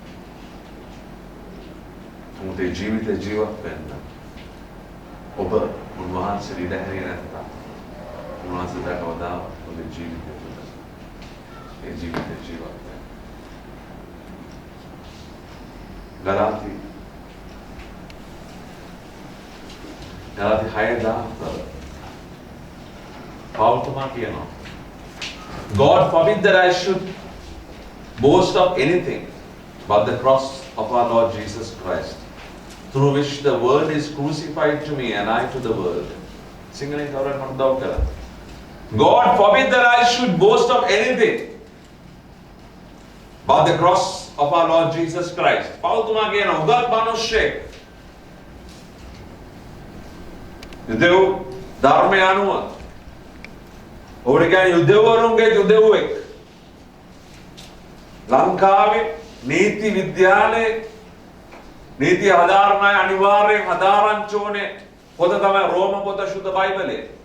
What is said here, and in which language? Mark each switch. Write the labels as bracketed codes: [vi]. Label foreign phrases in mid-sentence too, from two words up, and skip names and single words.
[si] උන්ගේ ජීවිතේ ජීවත් වෙන්න ඔබ උන්වහන්සේ ඉඩ හැරියේ නැත්නම් උන්වහන්සේ දක්වදා ඔබේ ජීවිතය තුළ ඒ ජීවිතේ ජීවත් වෙන්න. ගලාති 6:10 පෞල්තුමා කියනවා [en] God forbid that I should boast of anything but the cross of our Lord Jesus Christ, through which the world is crucified to me and I to the world. [si] Singling කවුරුන් මට උදව් කළා. [en] God forbid that I should boast of anything but the cross of our Lord Jesus Christ. [si] පෞල්තුමා කියනවා උගත් මිනිස්සෙක් යුදෙව් ධර්මය අනුව ඔබට කියන්නේ යුදෙවරුන්ගේ යුදෙව්වෙක් ලංකාවේ නීති විද්‍යාලයේ නීති හදාරන අය අනිවාර්යෙන් හදාරන්න ඕනේ පොත තමයි රෝම පොත සුද්ධ බයිබලය.